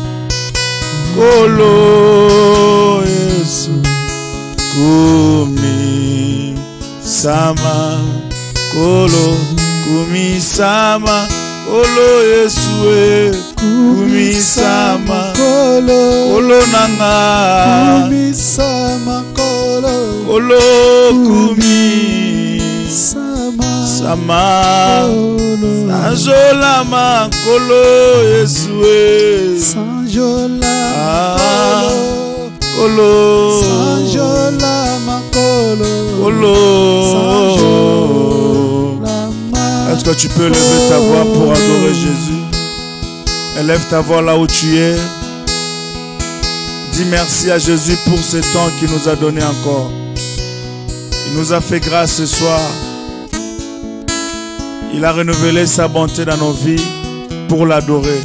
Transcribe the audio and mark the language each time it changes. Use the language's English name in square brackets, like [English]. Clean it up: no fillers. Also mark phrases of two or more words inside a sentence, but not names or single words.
[Lingala] kolo Yesu kumi sama, kolo kumi sama, kolo Yesu kumi sama, kolo nanga kumi sama, kolo kumi sama, sanjolama kolo Yesu sanjolama kolo sanjolama kolo. [French] Est-ce que tu peux lever ta voix pour adorer Jésus? Élève ta voix là où tu es. Dis merci à Jésus pour ce temps qu'il nous a donné encore. Il nous a fait grâce ce soir. Il a renouvelé sa bonté dans nos vies pour l'adorer.